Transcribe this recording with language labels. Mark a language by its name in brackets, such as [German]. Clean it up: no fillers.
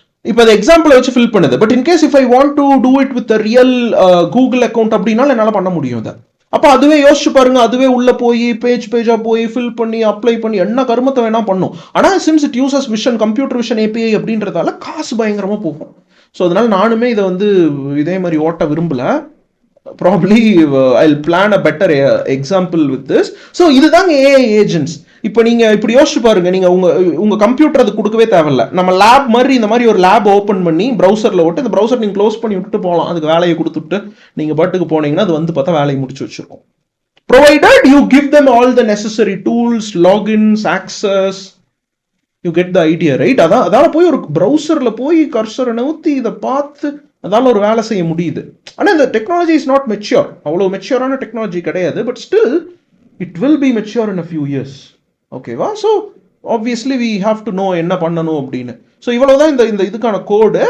[Tamil] இப்போ அந்த எக்ஸாம்பிளை வச்சு ஃபில் பண்ணுது. [English] but in case if I want to do it with real Google account [Tamil] அப்படின்னாலும் என்னால் பண்ண முடியும் அதை. அப்போ அதுவே யோசிச்சு பாருங்க, அதுவே உள்ள போய் பேஜா போய் ஃபில் பண்ணி அப்ளை பண்ணி என்ன கருமத்தை வேணா பண்ணும். ஆனால் [English] since it uses vision, [Tamil] computer vision API அப்படின்றதால காசு பயங்கரமாக போகும். ஸோ அதனால நானுமே இதை வந்து இதே மாதிரி ஓட்ட விரும்பல. [English] Probably I'll plan a better example with this. [Tamil] So இதுதாங்க ஏஐ ஏஜென்ட்ஸ். இப்போ நீங்க இப்படி யோசிச்சு பாருங்க, நீங்க உங்க கம்ப்யூட்டர் அது கொடுக்கவே தேவையில்ல. நம்ம லேப் மாதிரி இந்த மாதிரி ஒரு லேப் ஓப்பன் பண்ணி ப்ரௌசர்ல விட்டு இந்த ப்ரௌசர் நீங்க க்ளோஸ் பண்ணி விட்டுட்டு போகலாம். அதுக்கு வேலையை கொடுத்துட்டு நீங்க பாட்டுக்கு போனீங்கன்னா அது வந்து பார்த்தா வேலையை முடிச்சு வச்சிருக்கோம். [English] provided you give them all the necessary tools, logins, access, you get the idea, right? [Tamil] அதால போய் ஒரு ப்ரௌசர்ல போய் கர்சரை நவுத்தி இதை பார்த்து அதால ஒரு வேலை செய்ய முடியுது. ஆனால் இந்த டெக்னாலஜி இஸ் நாட் மெச்சூர், அவ்வளோ மெச்சூரான டெக்னாலஜி கிடையாது. [English] But still it will be mature in a few years. ஓகேவா? So obviously we have to know [Tamil] என்ன பண்ணணும் அப்படின்னு. ஸோ இவ்வளோதான் இந்த இதுக்கான கோடு.